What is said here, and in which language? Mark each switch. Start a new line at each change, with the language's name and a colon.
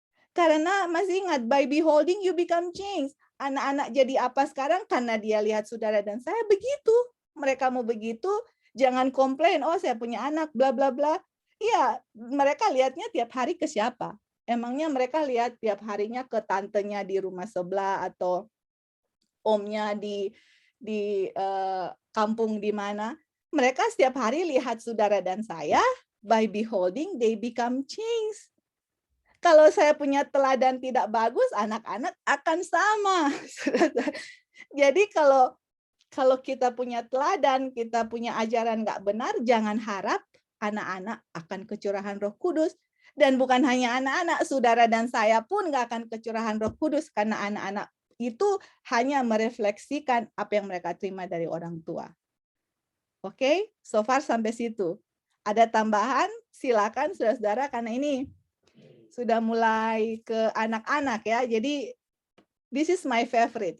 Indonesian: Karena masih ingat,
English: by beholding you become changed.
Indonesian: Anak-anak jadi apa sekarang karena dia lihat saudara dan saya begitu. Mereka mau begitu, jangan komplain, oh saya punya anak, bla bla bla. Iya, mereka lihatnya tiap hari ke siapa? Emangnya mereka lihat tiap harinya ke tantenya di rumah sebelah atau omnya di kampung di mana? Mereka setiap hari lihat saudara dan saya,
English: by beholding they become changed.
Indonesian: Kalau saya punya teladan tidak bagus, anak-anak akan sama. Jadi kalau kita punya teladan, kita punya ajaran nggak benar, jangan harap anak-anak akan kecurahan Roh Kudus. Dan bukan hanya anak-anak, saudara dan saya pun nggak akan kecurahan Roh Kudus, karena anak-anak itu hanya merefleksikan apa yang mereka terima dari orang tua. Oke,
English: so far
Indonesian: sampai situ. Ada tambahan? Silakan saudara-saudara, karena ini sudah mulai ke anak-anak ya.
English: Jadi this is my favorite.